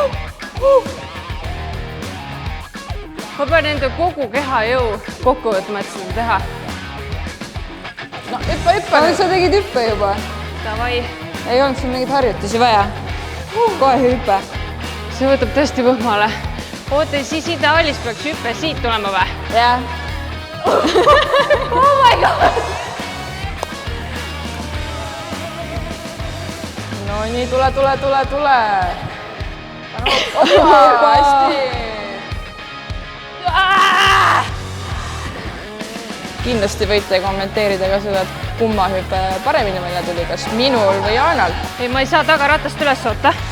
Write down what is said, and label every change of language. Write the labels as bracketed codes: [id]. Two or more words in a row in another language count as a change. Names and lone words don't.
[et] Ma pean enda kogu keha jõu kokku võtma, et seda teha. No, hüppa. Aga sa tegid hüppe juba. Davai. Ei olnud sul mingeid harjutusi vaja. Kohe hüppe. See võtab tõesti võhmale. Oota, siis ideaalis peaks hüppe siit tulema või? Jah. [en] Oh my god! [et] No nii, tule. Opa, hästi. Kindlasti võite kommenteerida ka seda, et kumma hüpe paremini välja tuli, kas minul või Jaanal. Ei, ma ei saa tagaratast üles oota.